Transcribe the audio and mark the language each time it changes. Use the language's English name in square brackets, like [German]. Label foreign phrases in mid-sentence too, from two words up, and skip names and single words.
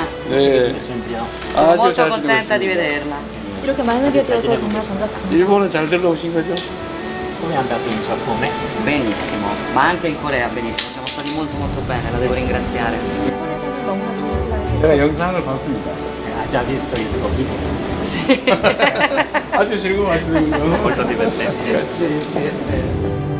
[Korean] 네. [Italian] Sono [Korean] 아주 [Italian] molto [Korean] 잘 [Italian] contenta di [Korean] 들었습니다. [Italian] vederla. [Korean] 이렇게 만나게 되어서 정말 반갑습니다. 일본은 잘 들러오신 거죠? [Italian] Come è andato in Giappone? Benissimo, ma anche in Corea benissimo, siamo stati molto bene, la devo ringraziare. [Korean] 일본에서는 너무나 좋은 시간이 됐죠. 제가 영상을 봤습니다. [Italian] Ha già visto il suo video? Sì. [Korean] 아주 즐거워하시는군요. [Italian] Molto divertente. Sì, sì, è vero.